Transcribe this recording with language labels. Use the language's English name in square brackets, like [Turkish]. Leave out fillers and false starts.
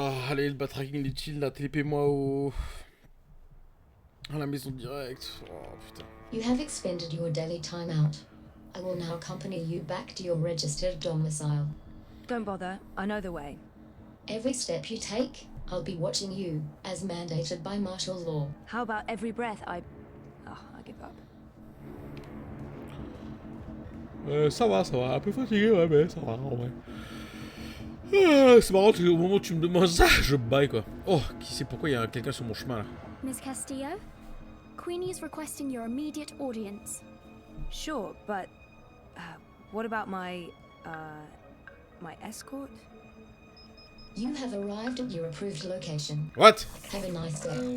[French] Allez, le backtracking inutile, là, télépée-moi à la maison directe. Oh putain. [English] You have expended your daily timeout. I will now accompany you back to your registered domicile. Don't bother, I know the way. Every step you take, I'll be watching you, as mandated by martial law. How about every breath I give up. [French] Ça va, un peu fatigué, ouais, mais ça va, en vrai. C'est marrant, au moment où tu me demandes ça, je baille quoi. Oh, qui sait pourquoi il y a quelqu'un sur mon chemin là. [English] Miss Castillo, Queenie is requesting your immediate audience. Sure, but what about my escort? You have arrived at your approved location. What? Have a nice day.